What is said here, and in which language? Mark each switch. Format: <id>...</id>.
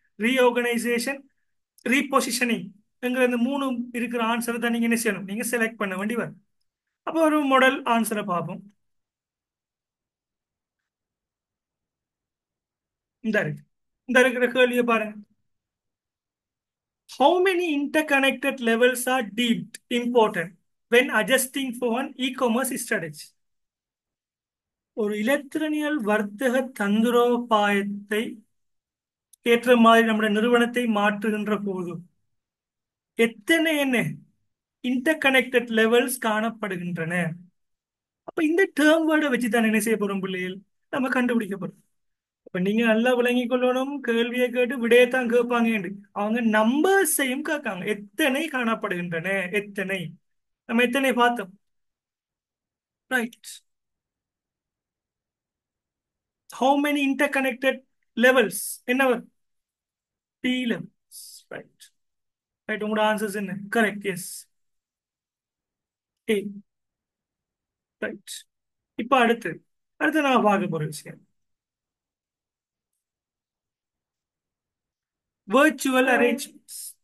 <ta>Reorganisation, ரீபொசிஷனிங் இந்த மூணு இருக்கிற ஆன்சரை தான் நீங்க என்ன செய்யணும், நீங்க செலக்ட் பண்ண வேண்டி வரும். அப்போ ஒரு மாடல் ஆன்சரை பார்ப்போம். இந்த இருக்கு, இந்த இருக்கிற கேள்வியை பாருங்க.</ta> <en>How many interconnected levels are deemed important when adjusting for an e-commerce strategy?</en> <ta>ஒரு இலத்திரனியல் வர்த்தக தந்திரோபாயத்தை ஏற்ற மாதிரி நம்முடைய நிறுவனத்தை மாற்றுகின்ற போது எத்தனை என்ன இன்டர்கனெக்டட் லெவல்ஸ் காணப்படுகின்றன. அப்ப இந்த டேர்ம் வேர்டை வச்சு தான் என்ன செய்ய போறோம் பிள்ளைகள், நம்ம கண்டுபிடிக்க போறோம். அப்ப நீங்க நல்லா விளங்கிக் கொள்ளணும், கேள்வியை கேட்டு விடையத்தான் கேட்பாங்க. அவங்க நம்பர்ஸையும் கேட்காங்க, எத்தனை காணப்படுகின்றன, எத்தனை. நம்ம எத்தனை பார்த்தோம், right.</ta> <en>How many interconnected levels</en> <ta>என்ன வரும்,</ta> <en>T levels, right.</en> <ta>ரைட், உங்களோட ஆன்சர்ஸ் என்ன, கரெக்ட், எஸ், ஏ, ரைட். இப்ப அடுத்து அடுத்து நான் பார்க்க போற விஷயம் virtual arrangements.</ta>